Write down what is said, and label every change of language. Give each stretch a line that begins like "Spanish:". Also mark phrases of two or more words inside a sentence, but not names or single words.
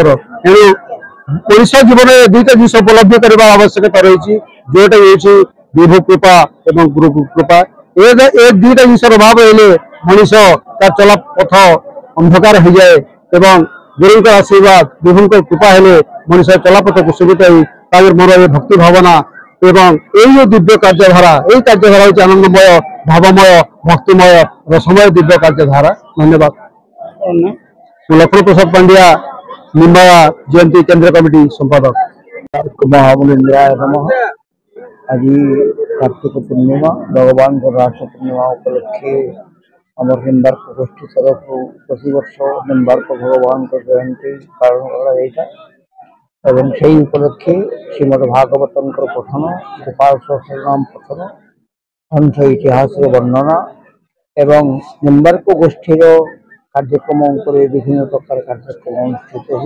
Odia: ଏଣୁ ଓଡ଼ିଶା ଜୀବନରେ ଦୁଇଟା ଜିନିଷ ଉପଲବ୍ଧି କରିବା ଆବଶ୍ୟକତା ରହିଛି, ଯୋଉଟା ହେଉଛି ବିଭୁ କୃପା ଏବଂ ଗୁରୁ କୃପା। ଏ ଦୁଇଟା ଜିନିଷର ଅଭାବ ହେଲେ ମଣିଷ ତାର ଚଲା ପଥ ଅନ୍ଧକାର ହେଇଯାଏ ଏବଂ ଗୁରୁଙ୍କର ଆଶୀର୍ବାଦ ବିଭୁଙ୍କ କୃପା ହେଲେ ମଣିଷ ଚଲାପଥକୁ ସୁବିଧା ହୋଇ ତାଙ୍କର ମନରେ ଭକ୍ତି ଭାବନା ଏବଂ এই যে দিব্য କାର୍ଯ୍ୟଧାରା এই କାର୍ଯ୍ୟଧାରା ହେଉଛି ଆନନ୍ଦମୟ, ଭାବମୟ, ଭକ୍ତିମୟ, ରସମୟ ଦିବ୍ୟ କାର୍ଯ୍ୟଧାରା। ଧନ୍ୟବାଦ। ମୁଁ ଲକ୍ଷ୍ମଣ ପ୍ରସାଦ ପାଣ୍ଡିଆ, ନିମ୍ବାର୍କ ଜୟନ୍ତୀ କେନ୍ଦ୍ର କମିଟି ସମ୍ପାଦକ।
Sanskrit: ମହାମୁନିନ୍ଦ୍ରାୟ ନମଃ।
Odia: ଆଜି କାର୍ତ୍ତିକ ପୂର୍ଣ୍ଣିମା, ଭଗବାନ ରାସ ପୂର୍ଣ୍ଣିମା ଉପଲକ୍ଷେ ଆମର ନିମ୍ବାର୍କ ଗୋଷ୍ଠୀ ତରଫରୁ ପ୍ରତିବର୍ଷ ନିମ୍ବାର୍କ ଭଗବାନଙ୍କ ଜୟନ୍ତୀ ପାଳନ କରାଯାଇଥାଏ ଏବଂ ସେହି ଉପଲକ୍ଷେ ଶ୍ରୀମଦ୍ ଭାଗବତଙ୍କର ପଠନ, ଗୋପାଳ ସହସ୍ରନାମ ପଠନ, ହଂସ ଇତିହାସର ବର୍ଣ୍ଣନା ଏବଂ ନିମ୍ବାର୍କ ଗୋଷ୍ଠୀର କାର୍ଯ୍ୟକ୍ରମ ଉପରେ ବିଭିନ୍ନ ପ୍ରକାର କାର୍ଯ୍ୟକ୍ରମ ଅନୁଷ୍ଠିତ ହୁଏ।